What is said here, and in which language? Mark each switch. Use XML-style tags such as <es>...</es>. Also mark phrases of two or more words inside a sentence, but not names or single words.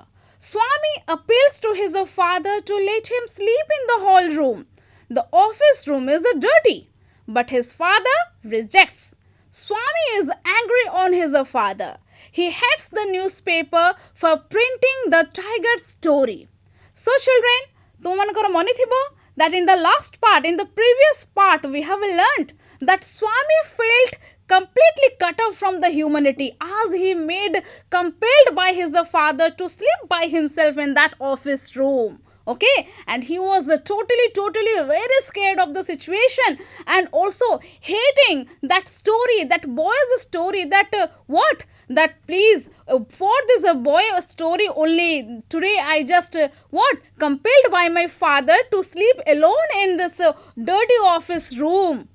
<en>Swami appeals to his father to let him sleep in the hall room. The office room is dirty, but his father rejects. Swami is angry on his father. He hates the newspaper for printing the tiger story. So children,</en> <or>ତୁମମାନଙ୍କର ମନେ ଥିବ</or> <en>that in the last part, in the previous part, we have learnt that Swami felt completely cut off from the humanity as he made compelled by his father to sleep by himself in that office room. Okay, and he was totally very scared of the situation and also hating that story, that boy's story, that that please for this boy story only today I just compelled by my father to sleep alone in this dirty office room.</en>